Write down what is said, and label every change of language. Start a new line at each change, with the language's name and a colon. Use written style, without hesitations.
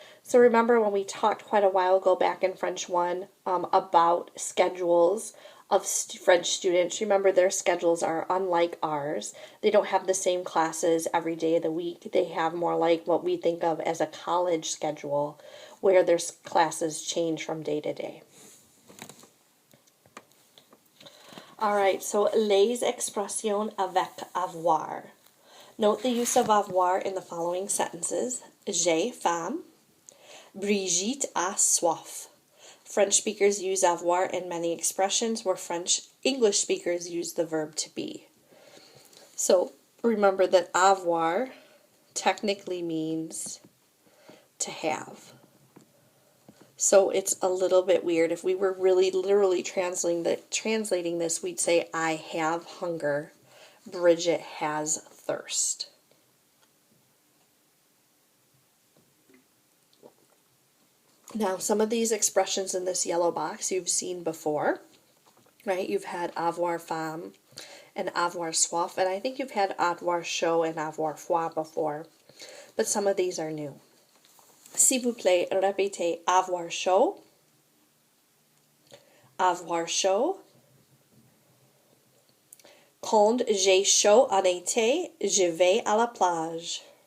English: So remember when we talked quite a while ago back in French 1 about schedules of French students. Remember their schedules are unlike ours. They don't have the same classes every day of the week. They have more like what we think of as a college schedule where their classes change from day to day. Alright, so
French: les expressions avec avoir.
English: Note the use of avoir in the following sentences.
French: J'ai faim. Brigitte a soif.
English: French speakers use avoir in many expressions where English speakers use the verb to be. So remember that avoir technically means to have. So it's a little bit weird. If we were really literally translating this, we'd say, I have hunger. Bridget has thirst. Now, some of these expressions in this yellow box you've seen before, right? You've had avoir faim and avoir soif, and I think you've had avoir chaud and avoir froid before, but some of these are new.
French: S'il vous plaît, répétez avoir chaud. Avoir chaud. Quand j'ai chaud en été, je vais à la plage.